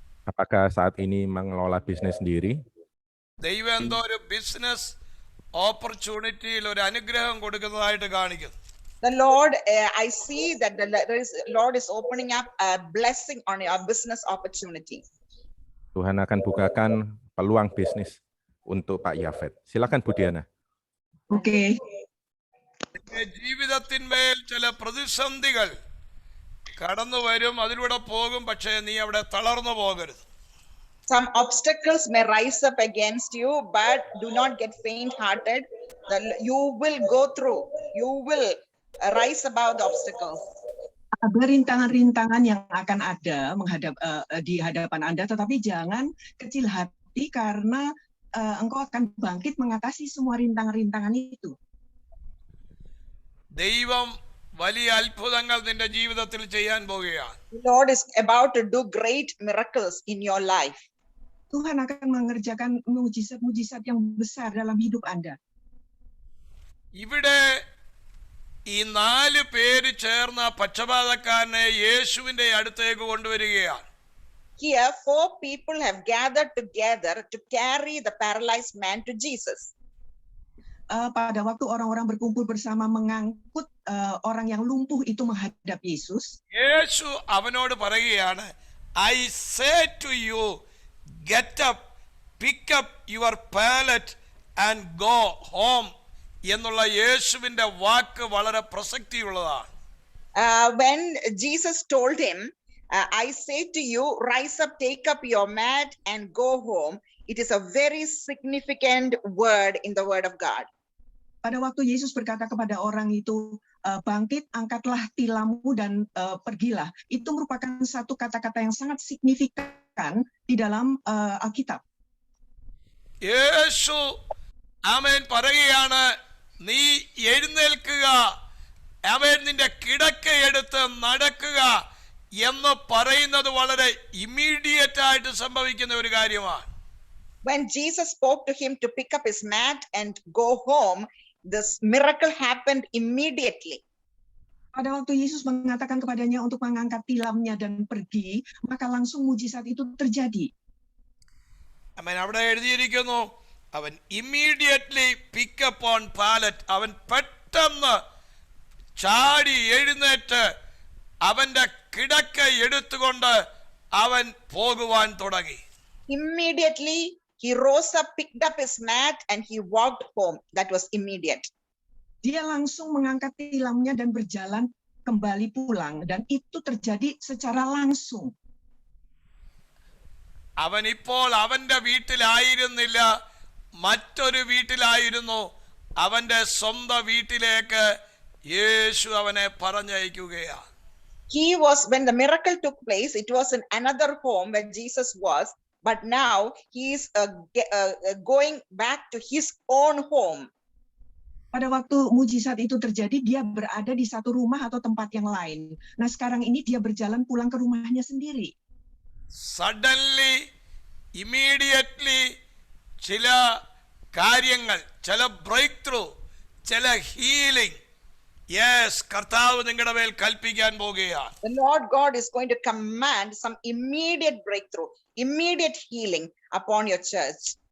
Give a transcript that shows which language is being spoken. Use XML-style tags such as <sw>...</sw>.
<id>Apakah saat ini mengelola bisnis sendiri?</id> <ml>ദൈവം എന്തോ ഒരു ബിസിനസ് ഓപ്പർച്യൂണിറ്റിയിൽ ഒരു അനുഗ്രഹം കൊടുക്കുന്നതായിട്ട് കാണിക്കുന്നു.</ml> <en>The Lord, I see that the Lord is opening up a blessing on your business opportunity.</en> <id>Tuhan akan bukakan peluang bisnis untuk Pak Yafet. Silakan Bu Diana.</id> <en>Okay.</en> <ml>ജീവിതത്തിന്മേൽ ചില പ്രതിസന്ധികൾ കടന്നു വരും, അതിലൂടെ പോകും. പക്ഷേ നീ അവിടെ തളർന്നു പോകരുത്.</ml> <en>Some obstacles may rise up against you, but do not get faint-hearted. You will go through. You will rise above the obstacles.</en> <id>Ada rintangan-rintangan yang akan ada di hadapan Anda, tetapi jangan kecil hati karena engkau akan bangkit mengatasi semua rintangan-rintangan itu.</id> <ml>ദൈവം വലിയ അത്ഭുതങ്ങൾ നിന്റെ ജീവിതത്തിൽ ചെയ്യാൻ പോകുകയാണ്.</ml> <en>The Lord is about to do great miracles in your life.</en> <id>Tuhan akan mengerjakan mujizat-mujizat yang besar dalam hidup Anda.</id> <ml>ഇവിടെ ഈ 4 പേര് ചേർന്ന പക്ഷപാതക്കാരനെ യേശുവിന്റെ അടുത്തേക്ക് കൊണ്ടുവരികയാണ്.</ml> <en>Here 4 people have gathered together to carry the paralyzed man to Jesus.</en> <id>Pada waktu orang-orang berkumpul bersama mengangkut orang yang lumpuh itu menghadap Yesus.</id> <ml>യേശു അവനോട് പറയുകയാണ്,</ml> <en>I say to you, get up, pick up your pallet and go home.</en> <ml>എന്നുള്ള യേശുവിന്റെ വാക്ക് വളരെ പ്രസക്തിയുള്ളതാണ്.</ml> <en>When Jesus told him, I say to you, rise up, take up your mat and go home. It is a very significant word in the word of God.</en> <id>Pada waktu Yesus berkata kepada orang itu, bangkit, angkatlah tilammu dan pergilah. Itu merupakan satu kata-kata yang sangat signifikan di dalam Alkitab.</id> <ml>യേശു ആമേൻ പറയുകയാണ്, നീ എഴുന്നേൽക്കുക, അവൻ നിന്റെ കിടക്ക എടുത്ത് നടക്കുക എന്ന് പറയുന്നത് വളരെ ഇമ്മീഡിയറ്റ് ആയിട്ട് സംഭവിക്കുന്ന ഒരു കാര്യമാണ്.</ml> <en>When Jesus spoke to him to pick up his mat and go home, this miracle happened immediately.</en> <id>Pada waktu Yesus mengatakan kepadanya untuk mengangkat tilamnya dan pergi, maka langsung mujizat itu terjadi.</id> <ml>അവൻ അവിടെ എഴുതിയിരിക്കുന്നു, അവൻ</ml> <en>immediately pick up on pallet,</en> <ml>അവൻ പെട്ടെന്ന് ചാടി എഴുന്നേറ്റ് അവന്റെ കിടക്ക എടുത്തുകൊണ്ട് അവൻ പോകുവാൻ തുടങ്ങി.</ml> <en>Immediately he rose up, picked up his mat and he walked home. That was immediate.</en> <id>Dia langsung mengangkat tilamnya dan berjalan kembali pulang, dan itu terjadi secara langsung.</id> <ml>അവൻ ഇപ്പോൾ അവന്റെ വീട്ടിലായിരുന്നില്ല, മറ്റൊരു വീട്ടിലായിരുന്നു. അവന്റെ സ്വന്തം വീട്ടിലേക്ക് യേശു അവനെ പറഞ്ഞയക്കുകയാണ്.</ml> <en>He was, when the miracle took place, it was in another home where Jesus was, but now he is going back to his own home.</en> <id>Pada waktu mujizat itu terjadi, dia berada di satu rumah atau tempat yang lain. Nah, sekarang ini dia berjalan pulang ke rumahnya sendiri.</id> <ml>Suddenly, immediately ചില കാര്യങ്ങൾ, ചില break through, ചില healing, yes, കർത്താവ് നിങ്ങളുടെ മേൽ കൽപ്പിക്കാൻ പോകുകയാണ്.</ml> <en>The Lord God is going to command some immediate breakthrough, immediate healing upon your church.</en>